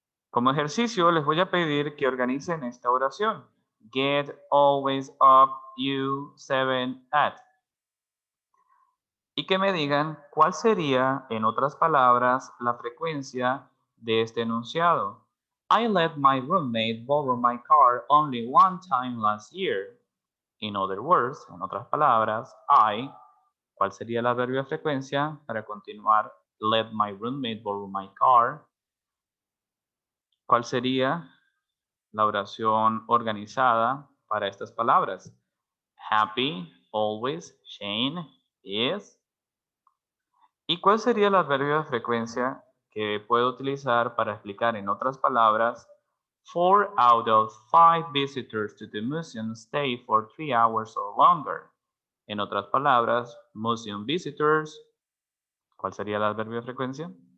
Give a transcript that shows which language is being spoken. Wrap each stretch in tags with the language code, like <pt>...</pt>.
<es>Como ejercicio les voy a pedir que organicen esta oración.</es> <en>Get, always, up, you, 7, at.</en> <es>Y que me digan cuál sería, en otras palabras, la frecuencia de este enunciado.</es> <en>I let my roommate borrow my car only one time last year. In other words,</en> <es>en otras palabras, ¿cuál sería el adverbio de frecuencia para continuar?</es> <en>Let my roommate borrow my car.</en> <es>¿Cuál sería la oración organizada para estas palabras?</es> <en>Happy, always, Shane, is.</en> <es>¿Y cuál sería el adverbio de frecuencia que puedo utilizar para explicar en otras palabras?</es> <en>4 out of 5 visitors to the museum stay for 3 hours or longer.</en> <es>En otras palabras,</es> <en>museum visitors.</en> <es>¿Cuál sería el adverbio de frecuencia?</es>